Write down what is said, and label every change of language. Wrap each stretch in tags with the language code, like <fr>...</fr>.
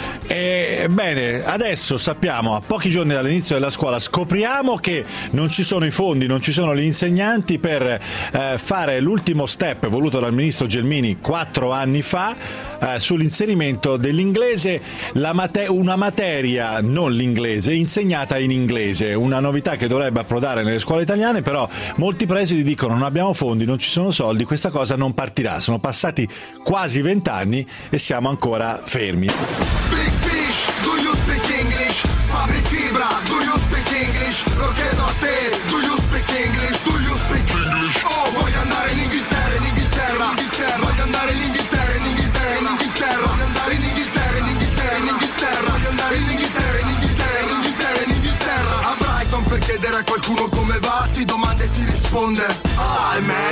<it>E bene, adesso sappiamo, a pochi giorni dall'inizio della scuola, scopriamo che non ci sono i fondi, non ci sono gli insegnanti per fare l'ultimo step voluto dal ministro Gelmini 4 anni fa sull'inserimento dell'inglese, una materia, non l'inglese, insegnata in inglese. Una novità che dovrebbe approdare nelle scuole italiane, però molti presidi dicono non abbiamo fondi, non ci sono soldi, questa cosa non partirà. Sono passati quasi 20 anni e siamo ancora fermi.</it> <en>Big fish, do you speak English? Fabri Fibra, do you speak English?</en> <it>Lo chiedo a te,</it> <en>do you speak English? Do you speak English?</en> <it>Oh, voglio andare in Inghilterra, in Inghilterra, in Inghilterra. Voglio andare in Inghilterra, in Inghilterra, in Inghilterra. Voglio andare in Inghilterra, in Inghilterra, in Inghilterra. Voglio andare in Inghilterra, in Inghilterra, in Inghilterra, in Inghilterra. A Brighton per chiedere a qualcuno come va, si domanda e si risponde, ah, è meglio.</it>